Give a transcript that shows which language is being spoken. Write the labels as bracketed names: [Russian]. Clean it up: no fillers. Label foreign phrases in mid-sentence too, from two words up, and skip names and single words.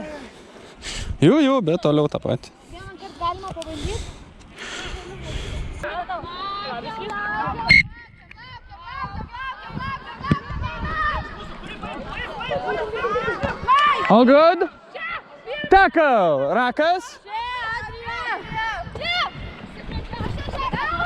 [Lithuanian] Jų, bet toliau tą patį. Vieną kartą galima pabandyti? [English] All good? Tackle! [Lithuanian] Rakas!